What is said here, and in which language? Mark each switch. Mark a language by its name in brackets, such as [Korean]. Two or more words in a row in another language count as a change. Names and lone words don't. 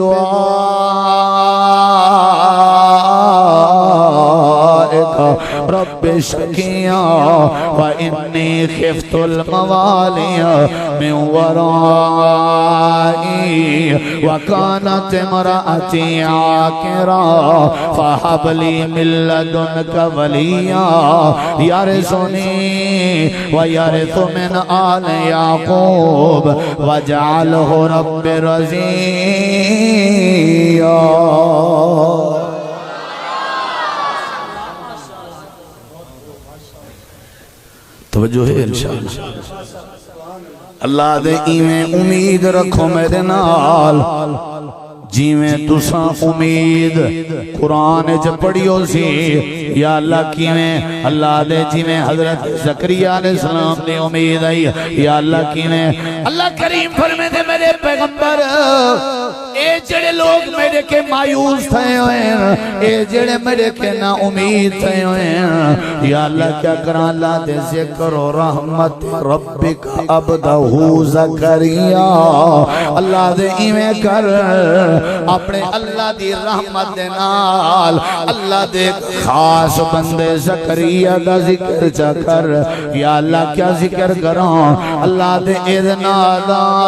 [Arabic] بدعائک رب شکیا وانی خفت الموالی من ورائی وکانت امرأتی عاکرا فحب لی من لدنک ولیا یرثنی ویرث من آل یعقوب وجعلہ رب [Saraiki] رضیا توجہ ہے انشاءاللہ اللہ دے ایویں امید رکھو میرے نال جیویں تساں امید قرآن جب پڑھیو سی یا اللہ کیویں اللہ دے جیویں حضرت زکریا [Arabic] علیہ السلام [Saraiki] نے امید آئی یا اللہ کیویں اللہ کریم فرمے دے میرے پیغمبر اے جڑے لوگ میرے کے مایوس تھے ہوئے ہیں اے جڑے میرے کے نا امید تھے ہوئے ہیں یا اللہ کیا کرا اللہ دے [Arabic] ذکر و رحمت ربک عبدہ زکریا [Saraiki] اللہ دے ایویں کر اپنے اللہ دی رحمت دے نال اللہ دے خاص بندے زکریا دا ذکر چا کر یا اللہ کیا ذکر کروں اللہ دے اذن آدھا